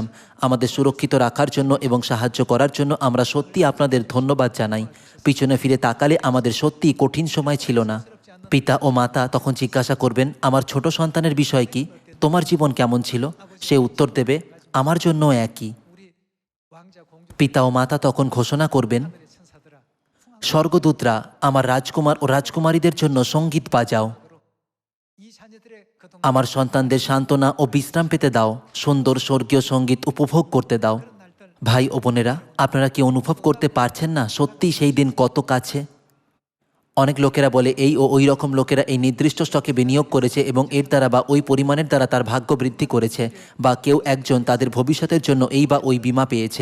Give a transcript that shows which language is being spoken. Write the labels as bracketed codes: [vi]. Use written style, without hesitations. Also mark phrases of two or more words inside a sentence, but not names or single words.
[bn] আমাদের সুরক্ষিত রাখার জন্য এবং সাহায্য করার জন্য আমরা সত্যি আপনাদের ধন্যবাদ জানাই। পিছনে ফিরে তাকালে আমাদের সত্যিই কঠিন সময় ছিল না। পিতা ও মাতা তখন জিজ্ঞাসা করবেন, আমার ছোট সন্তানের বিষয় কি? তোমার জীবন কেমন ছিল? সে উত্তর দেবে, আমার জন্য একই। [ko] 우리 왕자 공주 [bn] পিতা ও মাতা তখন ঘোষণা করবেন, [ko] 하늘의 천사들아 [bn] স্বর্গদূতরা, আমার রাজকুমার ও রাজকুমারীদের জন্য সঙ্গীত বাজাও। [ko] 이 자녀들의 그동안 [bn] আমার সন্তানদের সান্ত্বনা ও বিশ্রাম পেতে দাও, সুন্দর স্বর্গীয় সঙ্গীত উপভোগ করতে দাও। [ko] 날들 [bn] ভাই ও বোনেরা, আপনারা কি অনুভব করতে পারছেন না সত্যিই সেই দিন কত কাছে? অনেক লোকেরা বলে এই ও ওই রকম লোকেরা এই নির্দিষ্ট স্টকে বিনিয়োগ করেছে এবং এর দ্বারা বা ওই পরিমাণের দ্বারা তার ভাগ্য বৃদ্ধি করেছে, বা কেউ একজন তাদের ভবিষ্যতের জন্য এই বা ওই বীমা পেয়েছে।